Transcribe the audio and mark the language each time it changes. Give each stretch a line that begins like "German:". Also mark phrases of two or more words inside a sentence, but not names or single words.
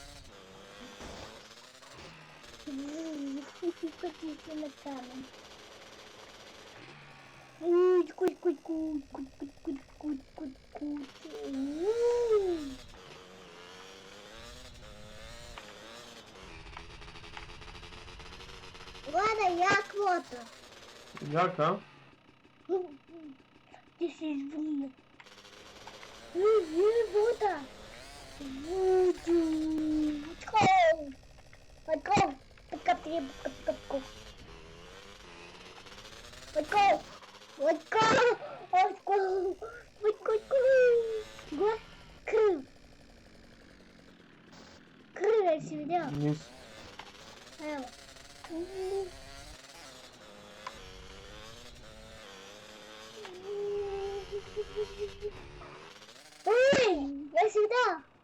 Croatian: Kad ti se na kamen. Gledaj, jak motor. Jak, a? Ti si izvrnio. Voda. Vodu.
English: Let's go. Pick up the go. Let's go. Let's go. Let's go. Let's go.
Croatian: Gle, krv. Krv, jesi vidio? Nisam. Evo. Uj, jesi vidio?